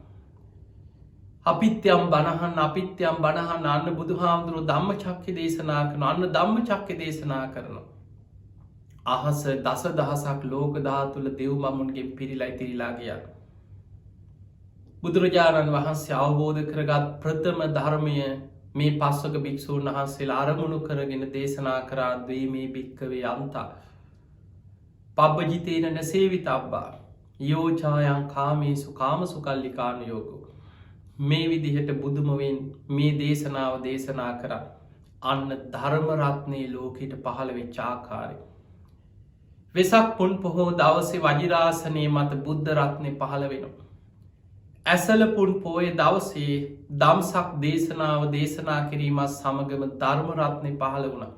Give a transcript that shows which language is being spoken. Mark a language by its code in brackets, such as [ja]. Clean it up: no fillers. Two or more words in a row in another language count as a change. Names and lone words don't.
[si] අපිත්‍යම් බණහන් අන්න බුදුහාමුදුරුවෝ ධම්මචක්ක දේශනා කරන අන්න ධම්මචක්ක දේශනා කරනවා. අහස දසදහසක් ලෝක ධාතුල දෙව් මමුන්ගේ පිරිලා ඉතිරිලා ගියා. බුදුරජාණන් වහන්සේ අවබෝධ කරගත් ප්‍රථම ධර්මය මේ පස්වක භික්ෂූන් වහන්සේලා අරමුණු කරගෙන දේශනා කරා [pi] ද්වීමේ භික්කවේ අන්තා පබ්බජිතේන නසේවිතබ්බා යෝචායන් කාමේසු කාමසුකල්ලිකානුයෝගෝ. [si] මේ විදිහට බුදුමවෙන් මේ දේශනාව දේශනා කරා අන්න ධර්ම රත්නේ ලෝකෙට පහළ වෙච්ච ආකාරය. වෙසක් පුන් පොහෝ දවසේ වජිරාසනයේ මත බුද්ධ රත්නේ පහළ වෙනවා. ඇසල පුන් පෝය දවසේ දම්සක් දේශනාව දේශනා කිරීමත් සමගම ධර්ම රත්නේ පහළ වුණා.